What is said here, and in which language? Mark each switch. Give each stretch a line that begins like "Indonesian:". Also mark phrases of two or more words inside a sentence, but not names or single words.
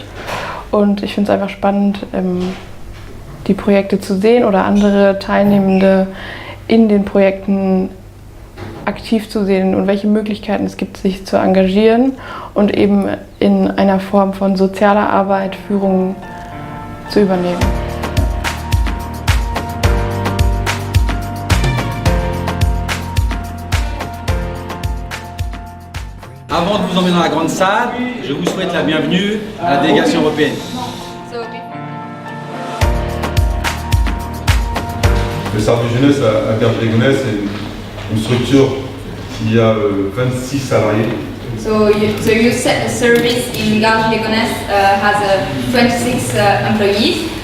German: Und ich finde es einfach spannend, die Projekte zu sehen oder andere Teilnehmende in den Projekten aktiv zu sehen und welche Möglichkeiten es gibt, sich zu engagieren und eben in einer Form von sozialer Arbeit Führung zu übernehmen.
French: Avant de vous emmener dans la grande salle, je vous souhaite la bienvenue à la délégation européenne. Le Cercle de jeunesse à Garges-les-Gonesse est une structure qui a 26 salariés.
English: So your service in Garges-les-Gonesse has 26 employees.